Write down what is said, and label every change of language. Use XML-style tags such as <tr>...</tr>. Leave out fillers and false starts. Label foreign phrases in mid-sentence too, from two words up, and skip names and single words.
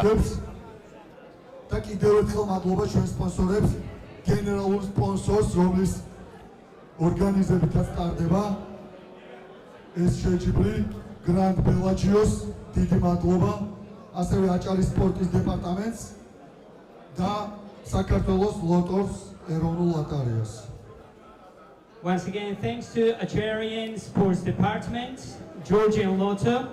<ka>და კიდევ ერთხელ მადლობა ჩვენ სპონსორებს, გენერალურ სპონსორს, რომლის ორგანიზებითაც ტარდება ეს შეჯიბრი Grand Bellagio-ს, დიდი მადლობა, ასევე აჭარის სპორტის დეპარტამენტს და საქართველოს ლოტორს ეროვნულ ლოტარიას.</ka> <en>Once again, thanks to Acharian Sports Department, Georgian Lotto.</en>